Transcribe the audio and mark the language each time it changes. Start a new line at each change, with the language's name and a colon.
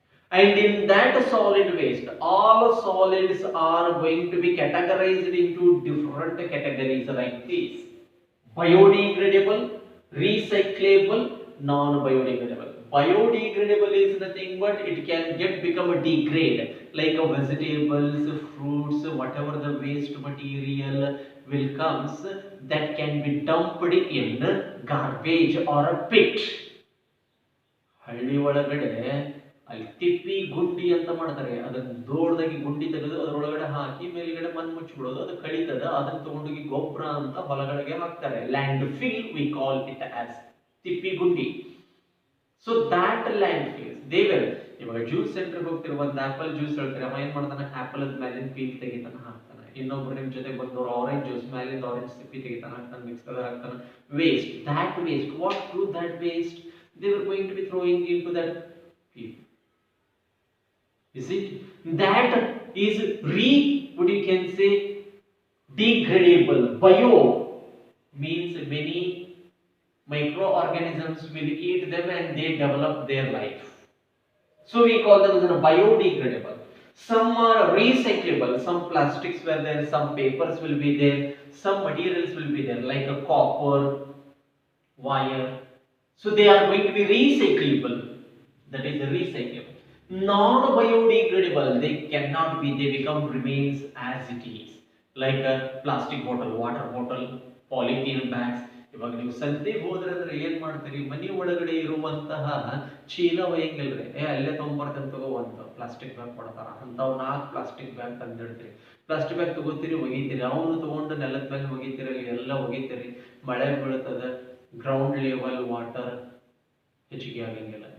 English: And in that solid waste, all solids are going to be categorized into different categories like this: biodegradable, recyclable, non-biodegradable. Biodegradable is nothing but it can become a degrade, like a vegetables, fruits, whatever the waste material will comes, that can be dumped in garbage or a pit.
Kannada: ಹಳ್ಳಿ ಒಳಗಡೆ ಅಲ್ಲಿ ತಿಪ್ಪಿ ಗುಂಡಿ ಅಂತ ಮಾಡ್ತಾರೆ. ಅದನ್ನ ದೊಡ್ಡದಾಗಿ ಗುಂಡಿ ತೆಗೆದು ಅದರೊಳಗಡೆ ಹಾಕಿ ಮೇಲ್ಗಡೆ ಮಣ್ಣು ಮುಚ್ಚಿಬಿಡೋದು, ಅದು ಕಳಿತದ, ಅದನ್ನ ತಗೊಂಡೋಗಿ ಗೊಬ್ಬರ ಅಂತ ಹೊಲಗಳಿಗೆ ಹಾಕ್ತಾರೆ.
English: Landfill we call it as ತಿಪ್ಪಿ ಗುಂಡಿ. So that landfills they will,
Kannada: ಇವಾಗ ಜ್ಯೂಸ್ ಸೆಂಟರ್ಗೆ ಹೋಗ್ತಿರೋ ಒಂದು ಆಪಲ್ ಜ್ಯೂಸ್ ಹೇಳ್ತಾರೆ, ಅವ ಏನ್ ಮಾಡ್ತಾನೆ, ಆಪಲ್ ಅದ ಮೇಲಿನ ಪೀಲ್ ತೆಗಿತಾನೆ ಹಾಕ್ತಾನೆ. ಇನ್ನೊಬ್ರು ನಿಮ್ ಜೊತೆ ಬಂದವರು ಆರೆಂಜ್ ಜ್ಯೂಸ್ ಮೇಲಿಂದ ಆರೆಂಜ್ ತಿಪ್ಪಿ ತೆಗಿತಾನೆ ಹಾಕ್ತಾನೆ, ಮಿಕ್ಸರ್ ಹಾಕ್ತಾನೆ.
English: Waste, that waste, what to that waste they were going to be throwing into that pit. Is it? That is what you can say, degradable. Bio means many microorganisms will eat them and they develop their life. So we call them as biodegradable. Some are recyclable. Some plastics were there, some papers will be there, some materials will be there, like a copper, wire. So they are going to be recyclable. That is recyclable. Non-biodegradable, they cannot be. They become remains as it is. Like a plastic bottle, water bottle, polythene bags.
Kannada: ಇವಾಗ ನೀವು ಸಂತೆಗೆ ಹೋದ್ರೆ ಅಂದ್ರೆ ಏನ್ ಮಾಡ್ತೀರಿ, ಮನೆ ಒಳಗಡೆ ಇರುವಂತಹ ಚೀಲ ಒಯ್ಯಂಗಿಲ್ರಿ, ಅಲ್ಲೇ ತಗೊಂಡ್ಬರ್ತಂತ ತಗೋ ಒಂದು ಪ್ಲಾಸ್ಟಿಕ್ ಬ್ಯಾಗ್ ಕೊಡ್ತಾರ, ಅಂತಾವ್ 4 ಪ್ಲಾಸ್ಟಿಕ್ ಬ್ಯಾಗ್ ತಂದಿಡ್ತೀರಿ. ಪ್ಲಾಸ್ಟಿಕ್ ಬ್ಯಾಗ್ ತಗೋತೀರಿ, ಒಗಿತೀರಿ, ಅವನು ತಗೊಂಡು ನೆಲದ ಮೇಲೆ ಒಗಿತೀರಿ, ಎಲ್ಲ ಒಗಿತೀರಿ, ಮಳೆ ಬೀಳ್ತದ, ಗ್ರೌಂಡ್ ಲೆವೆಲ್ ವಾಟರ್ ಹೆಚ್ಚಿಗೆ ಆಗಂಗಿಲ್ಲ.